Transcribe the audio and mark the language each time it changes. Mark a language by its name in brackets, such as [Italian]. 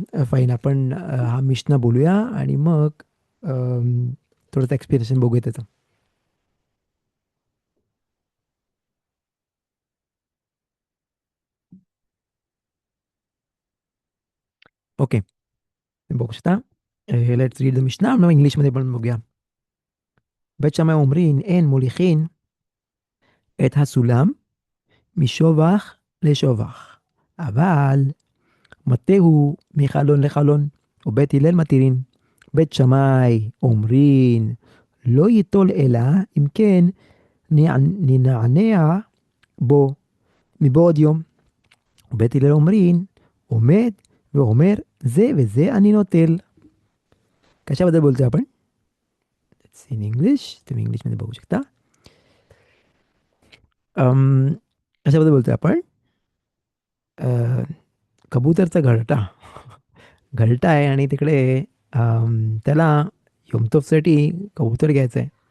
[Marathi] Fine, आपण हा मिशना बोलूया आणि मग थोडंसं एक्सप्लेनेशन बघूया त्याचं. ओके, बघू शकता. [English] Let's read the मिशना. [Marathi] मग इंग्लिशमध्ये पण बघूया. [Hebrew] בית שמאי אומרים אין מוליכין את הסולם משובח לשובח, אבל מטהו מחלון לחלון. ובית הלל מתירין. בית שמאי אומרים לא ייטול אלא אם כן ננענע בו מבעוד יום. ובית הלל אומרים עומד ואומר זה וזה אני נוטל. [Marathi] कशाबद्दल बोलतोय आपण? इन इंग्लिश, तुम्ही इंग्लिशमध्ये बघू शकता. कशाबद्दल बोलतोय आपण? अ, कबूतरचा घरटा. घरटा आहे आणि तिकडे त्याला योमतोफसाठी कबूतर घ्यायचं आहे.